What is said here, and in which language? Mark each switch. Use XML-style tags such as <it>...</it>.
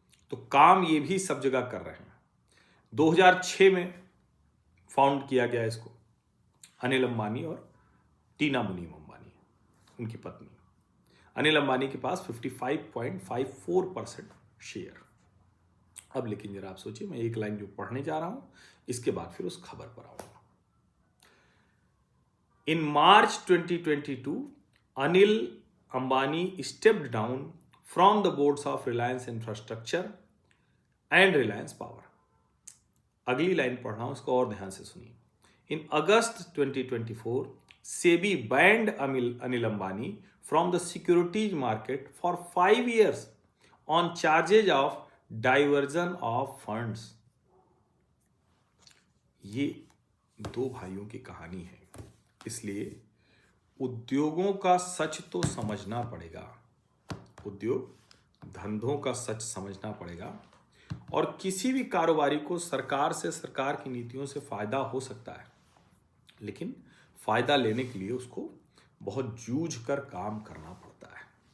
<hi>तो काम ये भी सब जगह कर रहे हैं। 2006 में फाउंड किया गया इसको, अनिल अंबानी और टीना मुनीम अंबानी, उनकी पत्नी। अनिल अंबानी के पास 55.54% शेयर। अब लेकिन जरा आप सोचिए, मैं एक लाइन जो पढ़ने जा रहा हूं इसके बाद फिर उस खबर पर आऊंगा।</hi> <en>In March 2022, Anil Ambani stepped down from the boards of Reliance Infrastructure and Reliance Power.</en> <hi>अगली लाइन पढ़ रहा हूं, इसको और ध्यान से सुनिए।</hi> <en>In August 2024, SEBI banned Anil Ambani from the securities market for 5 years on charges of diversion of funds.</en> <hi>ये दो भाइयों की कहानी है, इसलिए उद्योगों का सच तो समझना पड़ेगा, उद्योग धंधों का सच समझना पड़ेगा। और किसी भी कारोबारी को सरकार से, सरकार की नीतियों से फायदा हो सकता है, लेकिन फायदा लेने के लिए उसको बहुत जूझ कर काम करना पड़ता है।</hi>